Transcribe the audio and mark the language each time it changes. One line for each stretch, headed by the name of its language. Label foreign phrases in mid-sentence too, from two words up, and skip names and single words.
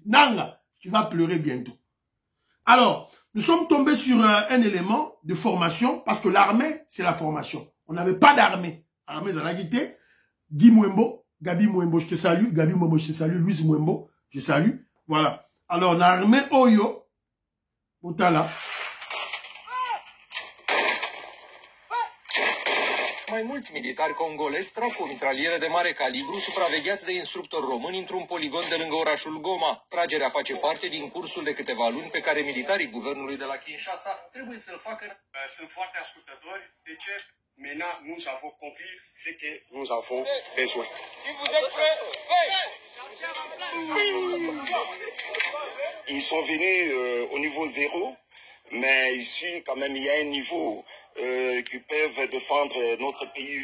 French: Nanga, tu vas pleurer bientôt. Alors, nous sommes tombés sur un élément de formation, parce que l'armée, c'est la formation. On n'avait pas d'armée. L'armée, ça l'a quitté. Guy Mwembo, Gabi Mwembo, je te salue. Gabi Mwembo, je te salue. Louise Mwembo, je salue. Voilà. Alors, l'armée
Lingala: Oyo, Otala.
Romanian: Mai mulți militari congolezi trag cu mitraliere de mare calibru supravegheați de instructori români într-un poligon de lângă orașul Goma. Tragerea face parte din cursul de câteva luni pe care militarii guvernului de la Kinshasa trebuie să-l facă. Sunt foarte ascultători. De ce?
French: Maintenant, nous avons conclu ce que nous avons besoin. Si vous êtes prêts, Ils sont venus au niveau 0, mais ici, quand même, il y a un niveau qui peuvent défendre notre pays.